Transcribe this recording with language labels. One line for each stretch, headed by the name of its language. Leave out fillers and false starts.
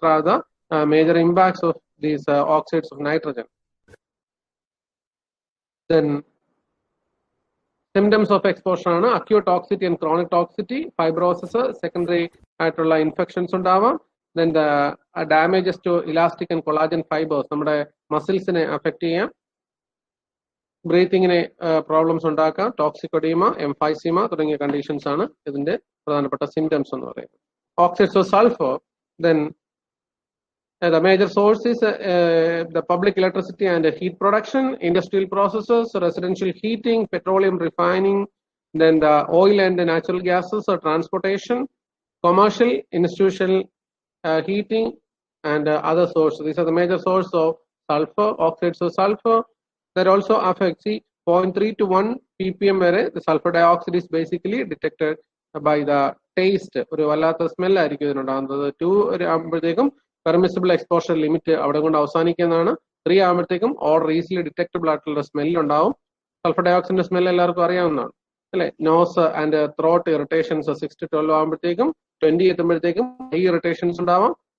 English: are the major impacts of these oxides of nitrogen. Then symptoms of exposure ആണ് acute toxicity and chronic toxicity, fibrosis, secondary
Malayalam: ആയിട്ടുള്ള infections ഉണ്ടാവാം.
English: Then the damages to elastic and collagen fibers,
Malayalam: നമ്മുടെ മസിൽസിനെ affect ചെയ്യാം, ബ്രീത്തിങ്ങിന് problems ഉണ്ടാക്കാം, ടോക്സിക്കോഡീമ, എംഫൈസിമ തുടങ്ങിയ conditions ആണ് ഇതിന്റെ പ്രധാനപ്പെട്ട സിംറ്റംസ് എന്ന് പറയുന്നത്.
English: Oxides of sulphur, then the major source is the public electricity and heat production, industrial processes, residential heating, petroleum refining, then the oil and the natural gases, transportation, commercial, institutional heating, and other sources. These are the major sources of sulfur, oxides of sulfur. That also affects 0.3 to 1 ppm where the sulfur dioxide is basically detected by the taste.
Malayalam: ഒരു വല്ലാത്ത smell ആയിരിക്കും ഇതിനുണ്ടാകുന്നത്. 2 ആകുമ്പോഴത്തേക്കും permissible exposure limit അവിടെ കൊണ്ട് അവസാനിക്കുന്നതാണ്. 3 ആകുമ്പോഴത്തേക്കും already easily detectable ആയിട്ടുള്ള smell ഉണ്ടാവും. Sulphur ഡയോക്സൈഡിന്റെ smell എല്ലാവർക്കും അറിയാവുന്നതാണ് അല്ലെ. Nose and throat irritations 6 to 12 ആകുമ്പോഴത്തേക്കും, 20 എത്തുമ്പോഴത്തേക്കും ഐ ഇറിറ്റേഷൻസ് ഉണ്ടാവാം.